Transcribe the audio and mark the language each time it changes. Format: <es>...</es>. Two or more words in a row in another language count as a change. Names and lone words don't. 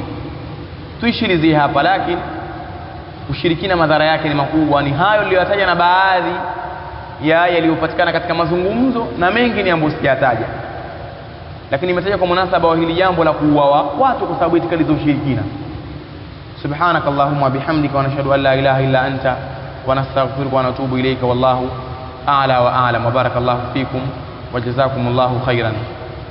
<sw>Tuishirizie hapa, lakini ushirikina madhara yake ni makubwa. Ni hayo niliyotaja na baadhi ya yaliyopatikana katika mazungumzo, na mengi ni ambayo sijataja, lakini nimetaja kwa munasaba wa hili jambo la kuua watu kwa sababu itikadi za ushirikina.</sw> <ar>سبحانك اللهم وبحمدك ونشهد أن لا إله إلا أنت ونستغفرك ونتوب إليك والله أعلى وأعلم. وبارك الله فيكم وجزاكم الله خيرا.</ar>